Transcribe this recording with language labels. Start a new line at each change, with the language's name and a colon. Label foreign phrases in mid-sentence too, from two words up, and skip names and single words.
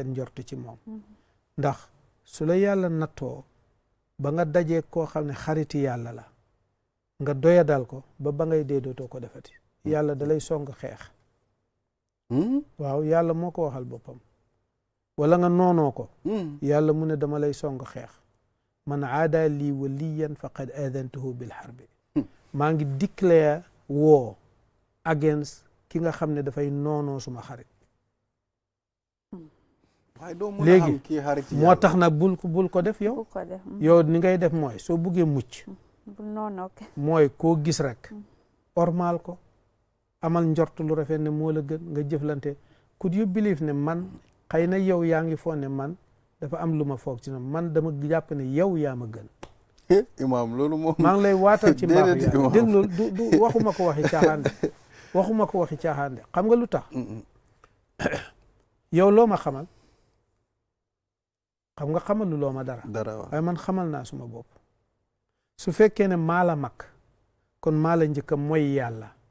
Wolof: njort ci moom ndax su la yàlla nattoo ba nga dajee koo xam ne xariti yàlla la nga doyadal ko ba ngay dee dootoo ko defati yàlla dalay song xeex waaw yàlla moo ko waxal boppam wala nga noonoo ko yàlla mu ne dama lay song xeex
Arabic: من عادى لي وليا فقد آذنته بالحرب
Wolof: maa ngi
English: declare war against
Wolof: ki nga xam ne dafay noonoo suma xarit léegi moo tax nag bul ko def yow yow ni ngay def mooy soo buggee mucc mooy koo gis rek ormal ko amal njort lu rafet ne moo la gën nga jëflante
English: could you believe
Wolof: ne man xëy na yow yaa ngi foog ne man dafa am lu ma foog ci man dama jàpp ne yow yaa ma gën imam loolu moom maa ngi lay waatal ci mbaaxu yàlla déglu du waxuma ko waxi caaxaan de waxuma ko waxi caaxaan de xam nga lu tax yow loo ma xamal xam nga xamalu loo ma dara waaye man xamal naa suma bopp su fekkee ne maa la mag kon maa la njëkk a mooy yàlla